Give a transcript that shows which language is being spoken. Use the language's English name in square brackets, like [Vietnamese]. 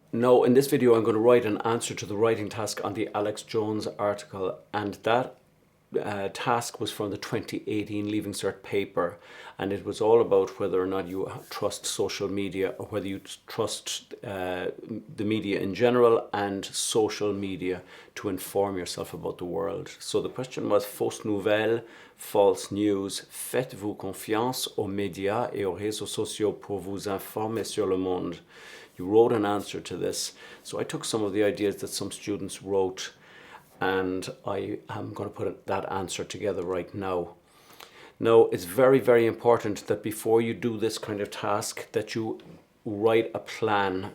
[English] Now, in this video, I'm going to write an answer to the writing task on the Alex Jones article, and that task was from the 2018 Leaving Cert paper, and it was all about whether or not you trust social media or whether you trust the media in general and social media to inform yourself about the world. So the question was [French] fausses nouvelles, [English] false news, [French] faites-vous confiance aux médias et aux réseaux sociaux pour vous informer sur le monde? [English] You wrote an answer to this. So I took some of the ideas that some students wrote, and I am going to put that answer together right now. Now, it's very, very important that before you do this kind of task that you write a plan.